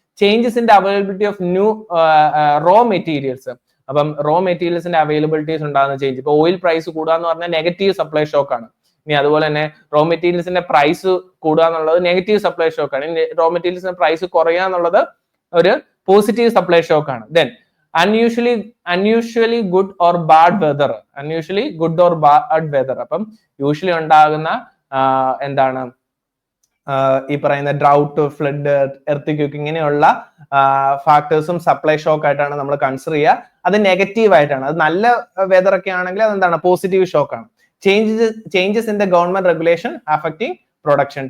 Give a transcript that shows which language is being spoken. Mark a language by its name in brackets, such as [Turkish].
[English] Changes in availability of new raw materials. [Malayalam] അപ്പം raw മെറ്റീരിയൽസിന്റെ availabilities ഉണ്ടാകുന്ന change. ഇപ്പൊ oil price കൂടുക എന്ന് പറഞ്ഞാൽ നെഗറ്റീവ് സപ്ലൈ ഷോക്ക് ആണ്. ഇനി അതുപോലെ തന്നെ റോ മെറ്റീരിയൽസിന്റെ പ്രൈസ് കൂടുക എന്നുള്ളത് നെഗറ്റീവ് സപ്ലൈ ഷോക്ക് ആണ്. ഇനി റോ മെറ്റീരിയൽസിന്റെ പ്രൈസ് കുറയുക എന്നുള്ളത് ഒരു പോസിറ്റീവ് സപ്ലൈ ഷോക്ക് ആണ്. [English] Then unusually good or bad weather. unusually good or bad weather. [Malayalam] അപ്പം യൂഷ്വലി ഉണ്ടാകുന്ന എന്താണ് ഈ പറയുന്ന ഡ്രൗട്ട്, ഫ്ലഡ്, എർത്ത് ഇങ്ങനെയുള്ള ഫാക്ടേഴ്സും സപ്ലൈ ഷോക്ക് ആയിട്ടാണ് നമ്മൾ കൺസിഡർ ചെയ്യുക. അത് നെഗറ്റീവ് ആയിട്ടാണ്. അത് നല്ല വെതർ ഒക്കെ ആണെങ്കിൽ അതെന്താണ്? പോസിറ്റീവ് ഷോക്ക് ആണ്. [English] Changes in the government regulation affecting production.